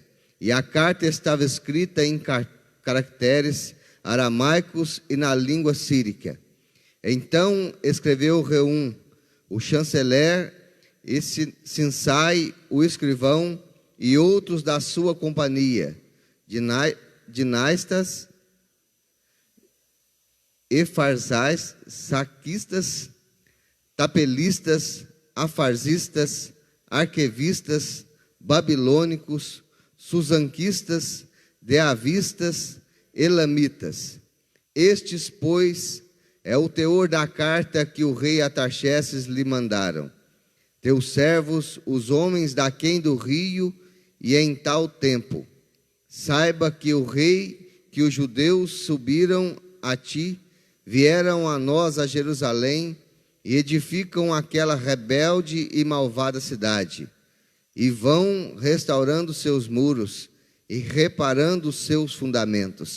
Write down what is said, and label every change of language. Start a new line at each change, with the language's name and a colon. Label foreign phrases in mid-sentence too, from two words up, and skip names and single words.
Portuguese: E a carta estava escrita em caracteres aramaicos e na língua sírica. Então escreveu Reum, o chanceler, e Sinsai, o escrivão, e outros da sua companhia, dinastas, efarzais, saquistas, tapelistas, afarzistas, arquevistas, babilônicos, susanquistas, deavistas, elamitas. Estes, pois, é o teor da carta que o rei Artaxerxes lhe mandaram. Teus servos, os homens daquém do rio, e em tal tempo. Saiba que o rei, que os judeus subiram a ti, vieram a nós a Jerusalém, e edificam aquela rebelde e malvada cidade, e vão restaurando seus muros, e reparando seus fundamentos.